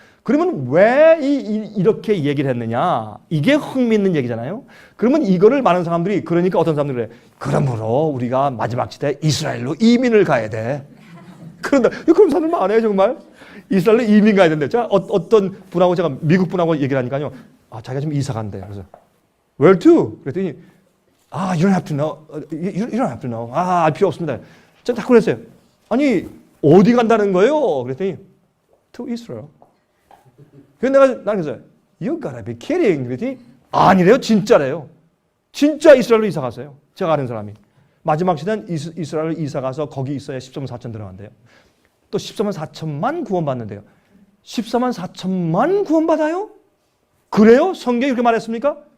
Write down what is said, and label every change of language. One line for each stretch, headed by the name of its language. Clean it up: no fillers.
Korean: 그러면 왜 이렇게 얘기를 했느냐? 이게 흥미있는 얘기잖아요. 그러면 이거를 많은 사람들이 그러니까 어떤 사람들이 그래. 그러므로 우리가 마지막 시대에 이스라엘로 이민을 가야 돼. 그런다. 그런 사람들 많아요 정말. 이스라엘로 이민 가야 된대. 제가 어떤 분하고 제가 미국 분하고 얘기를 하니까요. 자기가 좀 이사 간대. 그래서
English: Where to?
Korean: 그랬더니
English: you don't have to know. You don't have to know.
Korean: 알 필요 없습니다. 제가 딱 그랬어요. 아니 어디 간다는 거예요? 그랬더니
English: To Israel.
Korean: 그래서 나는 그래서
English: You gotta be kidding.
Korean: 그랬더니 아니래요. 진짜래요. 진짜 이스라엘로 이사 갔어요. 제가 아는 사람이. 마지막 시대는 이스라엘로 이사 가서 거기 있어야 14만 4천 들어간대요. 또 14만 4천만 구원받는데요. 14만 4천만 구원받아요? 그래요? 성경이 그렇게 말했습니까?